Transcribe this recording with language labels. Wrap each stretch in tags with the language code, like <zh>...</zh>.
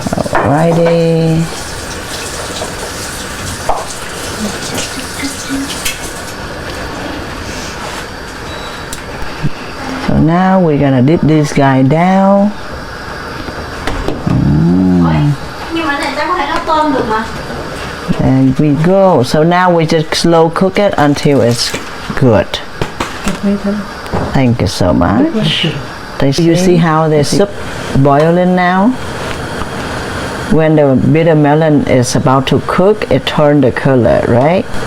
<en>Alrighty. So now we're gonna dip this guy down.</en> <vi>Nhưng mà này ta có thể nấu tôm được mà.</vi> <en>And we go. So now we just slow cook it until it's good. Thank you so much. You see how the soup boiling now? When the bitter melon is about to cook, it turns the color, right?</en>